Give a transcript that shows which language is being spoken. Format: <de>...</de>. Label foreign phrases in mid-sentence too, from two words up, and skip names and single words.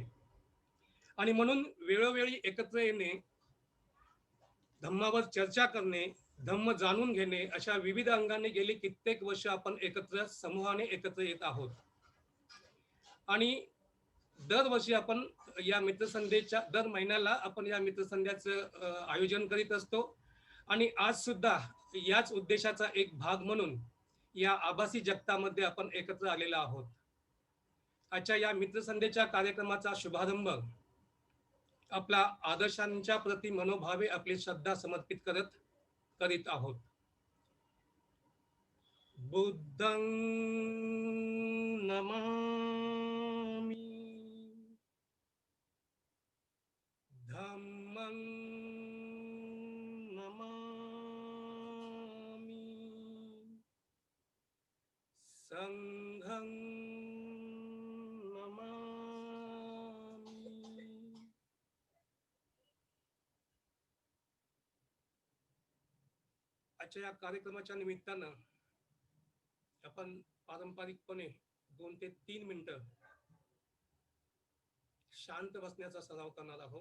<mr>आणि म्हणून वेळोवेळी एकत्र येणे, धम्मावर चर्चा करणे, धम्म जाणून घेणे अशा विविध अंगाने गेली कित्येक वर्ष आपण समूहाने एकत्र येत आहोत आणि दरवर्षी आपण या मित्रसंध्येच्या दर महिन्याला आपण या मित्रसंध्याचं आयोजन करीत असतो आणि आज सुद्धा याच उद्देशाचा एक भाग म्हणून या आभासी जगतामध्ये आपण एकत्र आलेलो आहोत. आजच्या या मित्रसंध्येच्या कार्यक्रमाचा शुभारंभ आपला आदर्शांच्या प्रति मनोभावे आपली श्रद्धा समर्पित करीत आहोत.</mr> <pi>बुद्धं नमामि, धम्मं नमामि, संघं नमामि.</pi> <mr>आजच्या या कार्यक्रमाच्या निमित्तानं आपण पारंपरिकपणे 2 ते 3 मिनिटं शांत बसण्याचा सराव करणार आहोत.</mr>